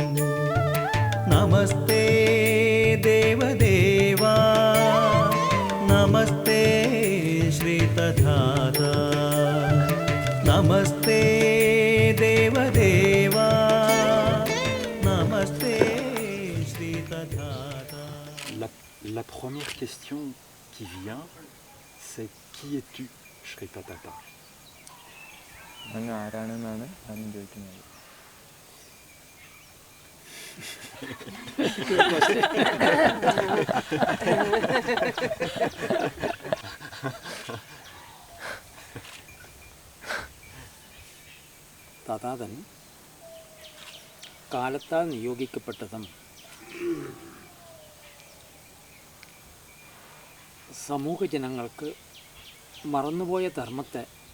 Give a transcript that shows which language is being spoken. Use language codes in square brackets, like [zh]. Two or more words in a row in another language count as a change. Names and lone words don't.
[sa] നമസ്തേ ദേവദേവാ, നമസ്തേ ശ്രീ തഥാതാ, നമസ്തേ ദേവദേവാ, നമസ്തേ ശ്രീ തഥാതാ. [fr] La première question qui vient, c'est qui es-tu, Sri Tatata? [ml] അങ്ങ് ആരാണെന്നാണ് ആദ്യം ചോദിക്കുന്നത്. തഥാതൻ കാലത്താൽ നിയോഗിക്കപ്പെട്ടതും സമൂഹ ജനങ്ങൾക്ക് മറന്നുപോയ ധർമ്മത്തെ